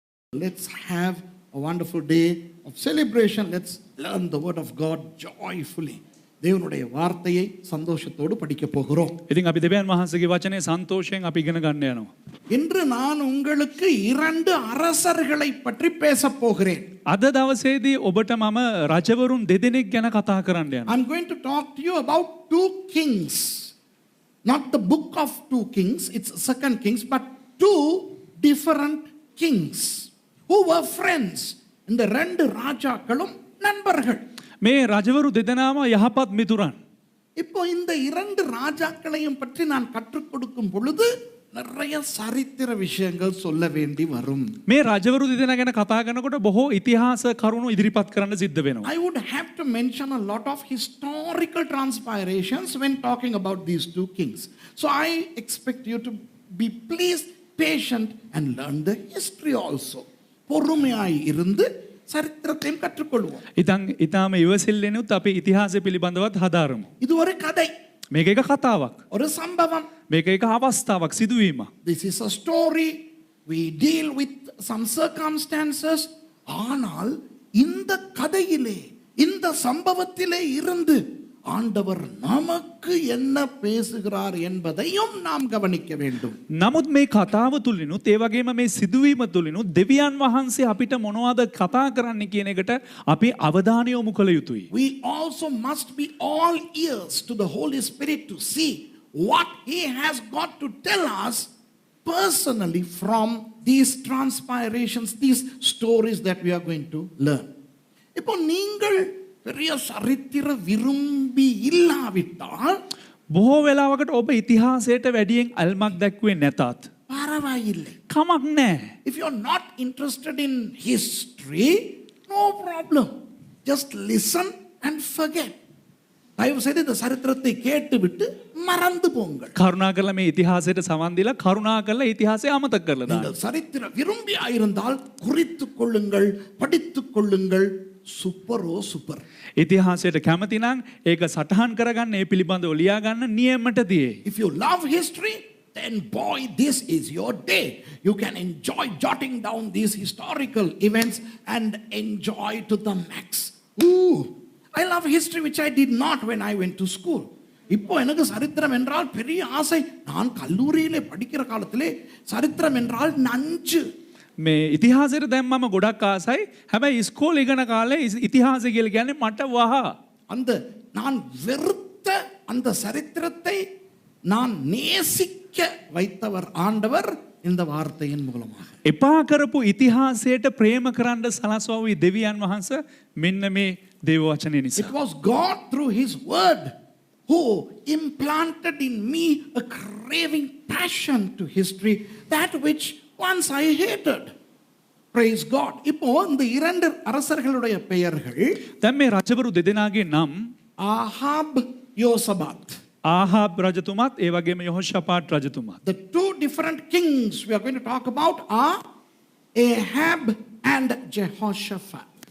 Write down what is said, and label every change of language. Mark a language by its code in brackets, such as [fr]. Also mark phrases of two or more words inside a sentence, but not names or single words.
[en] Let's have a wonderful day of celebration. Let's learn the word of God joyfully. [ta] தேவனுடைய வார்த்தையை சந்தோஷத்தோடு படிக்க போகிறோம். [si] ඉතින් අපි දෙවියන් වහන්සේගේ වචනේ සන්තෝෂයෙන් අපි ඉගෙන ගන්න යනවා. [ta] இன்று நான் உங்களுக்கு இரண்டு அரசர்களை பற்றி பேசப் போகிறேன். [si] අද දවසේදී ඔබට මම රජවරුන් දෙදෙනෙක් ගැන කතා කරන්න යනවා. [en] I'm going to talk to you about two kings. Not the book of 2 Kings, it's 2 Kings, but two different kings who were friends. [ta] இந்த ரெண்டு ராஜாக்களும் நண்பர்கள். [si] මේ රජවරු දෙදෙනාම යහපත් මිතුරන්. [ta] இப்போ இந்த இரண்டு ராஜாக்களையும் பற்றி நான் கற்றுக் கொடுக்கும் பொழுது நிறைய சரித்திர விஷயங்கள் சொல்ல வேண்டி வரும். [si] මේ රජවරු දෙදෙනා ගැන කතා කරනකොට බොහෝ ඉතිහාස කරුණු ඉදිරිපත් කරන්න සිද්ධ වෙනවා. [en] I would have to mention a lot of historical transpirations when talking about these two kings. So I expect you to be please patient and learn the history also. [ta] பொறுமையாய் இருந்து சரித்திரத்தையும் கற்றுக்கொள்வோம். [si] ඉතාම ඉවසිල්ලෙනුත් අපි ඉතිහාසය පිළිබඳවත් හදාරමු. [ta] இது ஒரு கதை. [si] මේක එක කතාවක්. [ta] ஒரு சம்பவம். [si] මේක එක අවස්ථාවක් සිදුවීමක්. [en] This is a story. We deal with some circumstances. [ta] ஆனால் இந்த கதையிலே இந்த சம்பவத்திலே இருந்து ஆண்டவர் நமக்கு என்ன பேசுகிறார் என்பதையும் நாம் கவனிக்க வேண்டும். [si] නමුත් මේ කතාව තුලිනුත් ඒ වගේම මේ සිදුවීම තුලිනුත් දෙවියන් වහන්සේ අපිට මොනවද කතා කරන්න කියන එකට අපි අවධානය යොමු කළ යුතුයි. [en] We also must be all ears to the Holy Spirit to see what he has got to tell us personally from these transpirations, these stories that we are going to learn. [ta] இப்போ நீங்கள் பெரிய சரித்திர விரும்பி இல்லாவிட்டால் [si] බොහෝ වෙලාවකට ඔබ ඉතිහාසයට වැඩියෙන් අල්මක් දැක්වේ නැතත් [ta] பரவாயில்லை. [si] කමක් නැහැ. [en] If you are not interested in history, no problem. Just listen and forget. [ta] தயவு செய்து இந்த சரித்திரத்தை கேட்டுவிட்டு மறந்து போங்கள். [si] කරුණාකරලා මේ ඉතිහාසයට සමන් දීලා කරුණාකරලා ඉතිහාසය අමතක කරලා දාන්න. [ta] நீங்கள் சரித்திர விரும்பியாயிருந்தால் குறித்துக் கொள்ளுங்கள், படித்துக் கொள்ளுங்கள். சூப்பரோ சூப்பர். [si] ඉතිහාසයට කැමති නම් ඒක සටහන් කරගන්න ඒ පිළිබඳව ලියා ගන්න නියමට තියේ. [en] If you love history, then boy, this is your day. You can enjoy jotting down these historical events and enjoy to the max. Ooh, I love history, which I did not when I went to school. [ta] இப்போ எனக்கு சரித்திரம் என்றால் பெரிய ஆசை. நான் கல்லூரியிலே படிக்கிற காலத்திலே சரித்திரம் என்றால் நஞ்சு. [si] මේ ඉතිහාසයට දැන් මම ගොඩක් ආසයි. හැබැයි ඉස්කෝලේ ඉගෙන කාලේ ඉතිහාසය කියලා කියන්නේ මට වහ. [ta] அந்த நான் வெறுத்த அந்த சரித்திரத்தை நான் நேசிக்க வைத்தவர் ஆண்டவர் இந்த வார்த்தையின் மூலமாக. [si] එපා කරපු ඉතිහාසයට ප්‍රේම කරන්න සලස්වවි දෙවියන් වහන්සේ මෙන්න මේ දේව වචනේ නිසා. [en] It was God through his word who implanted in me a craving passion to history, that which once I hated. Praise God. [ta] இப்போ இந்த இரண்டு அரசர்களுடைய பெயர்கள் [si] දැන් මේ රජවරු දෙදෙනාගේ නම් [ta] ஆகாப் யோசபாத். [si] ආහාබ් රජතුමාත් ඒ වගේම යොහෝෂාපාත් රජතුමාත්. [en] The two different kings we are going to talk about are Ahab and Jehoshaphat.